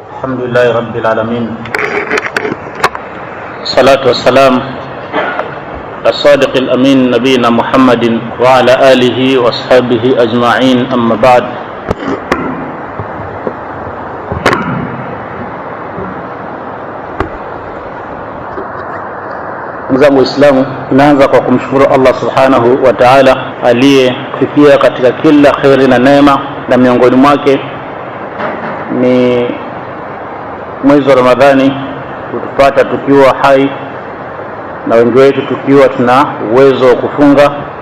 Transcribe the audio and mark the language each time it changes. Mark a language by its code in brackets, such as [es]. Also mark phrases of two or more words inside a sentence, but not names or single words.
[ar] الحمد لله رب العالمين، الصلاة والسلام الصادق الأمين نبينا محمد وعلى آله وأصحابه أجمعين، أما بعد. [sw] Ndugu Waislamu, tunaanza kwa kumshukuru Allah [ar] سبحانه وتعالى [sw] aliyefikia katika kila khairi na neema, na miongoni mwake ni mwezi wa Ramadhani kutupata tukiwa hai na wengi wetu tukiwa tuna uwezo wa kufunga.